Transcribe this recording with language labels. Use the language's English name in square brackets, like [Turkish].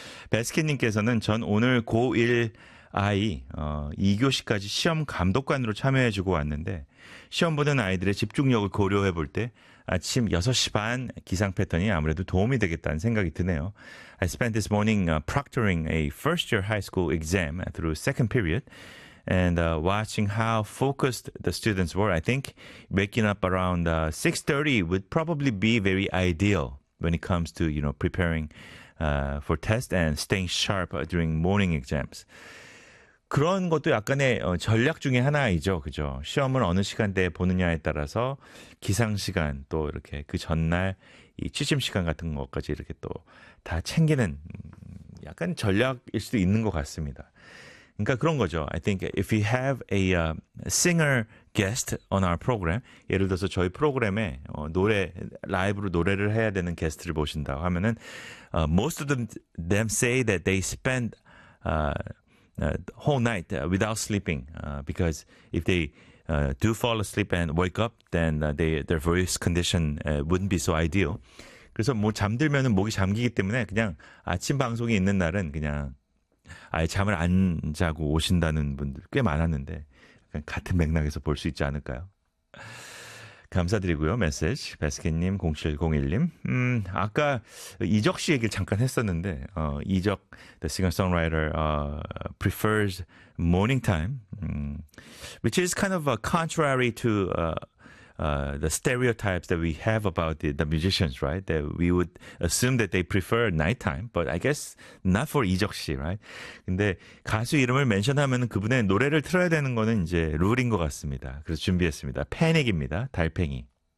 [Korean] 베스킨님께서는 전 오늘 고1 아이 2교시까지 시험 감독관으로 참여해주고 왔는데 시험 보는 아이들의 집중력을 고려해 볼 때 아침 6시 반 기상 패턴이 아무래도 도움이 되겠다는 생각이 드네요. [English] I spent this morning proctoring a first year high school exam through second period and watching how focused the students were. I think waking up around 6:30 would probably be very ideal when it comes to, you know, preparing for test and staying sharp during morning exams. [Korean] 그런 것도 약간의 전략 중에 하나이죠. 그죠? 시험을 어느 시간대에 보느냐에 따라서 기상 시간 또 이렇게 그 전날 이 취침 시간 같은 것까지 이렇게 또 다 챙기는 약간 전략일 수도 있는 것 같습니다. 그러니까 그런 거죠. [English] I think if we have a singer guest on our program, [Korean] 예를 들어서 저희 프로그램에 노래 라이브로 노래를 해야 되는 게스트를 모신다 하면은 [English] most of them say that they spend whole night without sleeping because if they do fall asleep and wake up, then their voice condition wouldn't be so ideal. [Korean] 그래서 뭐 잠들면은 목이 잠기기 때문에 그냥 아침 방송이 있는 날은 그냥 아예 잠을 안 자고 오신다는 분들 꽤 많았는데. 같은 맥락에서 볼 수 있지 않을까요? 감사드리고요. 메시지 베스킨님 0701님 아까 이적 씨 얘기를 잠깐 했었는데 [English] 이적 the singer-songwriter prefers morning time which is kind of contrary to the stereotypes that we have about the musicians, right? That we would assume that they prefer nighttime, but I guess not for 이적 씨, right? [Korean] 근데 가수 이름을 멘션하면 그분의 노래를 틀어야 되는 거는 이제 룰인 것 같습니다. 그래서 준비했습니다. 패닉입니다. 달팽이.